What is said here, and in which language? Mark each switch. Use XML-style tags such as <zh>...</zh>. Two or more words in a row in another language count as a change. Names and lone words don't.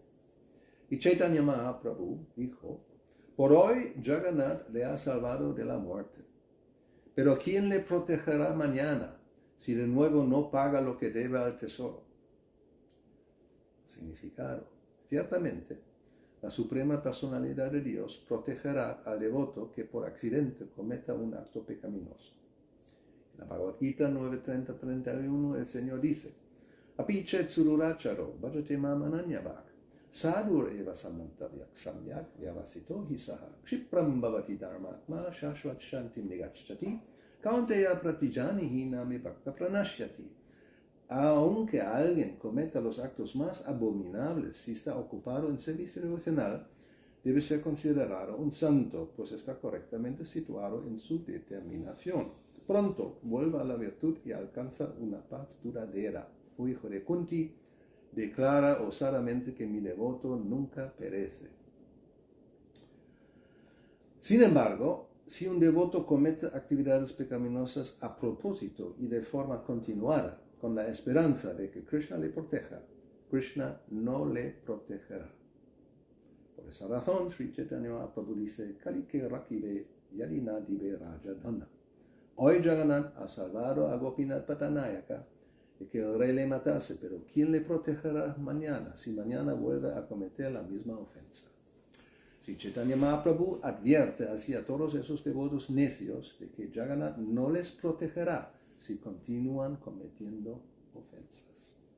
<es>Y Chaitanya Mahaprabhu dijo: por hoy Jagannath le ha salvado de la muerte, pero ¿quién le protegerá mañana si de nuevo no paga lo que debe al tesoro? Significado: ciertamente, la Suprema Personalidad de Dios protegerá al devoto que por accidente cometa un acto pecaminoso. En la Bhagavad Gita 9.30-31 el Señor dice:</es> <sa>Apichet sururacharo bhajate mam ananyavak sadur eva samantavyak samyak vyavasito hisaha kshipram bhavati dharmatma shashvat shantim nigacchati kaunteya pratijanihi nami bhakta pranashyati.</sa> <es>Aunque alguien cometa los actos más abominables, si está ocupado en servicio devocional, debe ser considerado un santo, pues está correctamente situado en su determinación. Pronto vuelve a la virtud y alcanza una paz duradera. Oh hijo de Kunti, declara osadamente que mi devoto nunca perece. Sin embargo, si un devoto comete actividades pecaminosas a propósito y de forma continuada, con la esperanza de que Krishna le proteja, Krishna no le protegerá. Por esa razón, Sri Chaitanya Mahaprabhu dice:</es> <bn>Kalike Rakive Yadina Dive Raja Dhanna.</bn> <es>Hoy Jagannath ha salvado a Gopinath Patanayaka de que el rey le matase, pero ¿quién le protegerá mañana si mañana vuelve a cometer la misma ofensa? Sri Chaitanya Mahaprabhu advierte así a todos esos devotos necios de que Jagannath no les protegerá si continúan cometiendo ofensas.</es>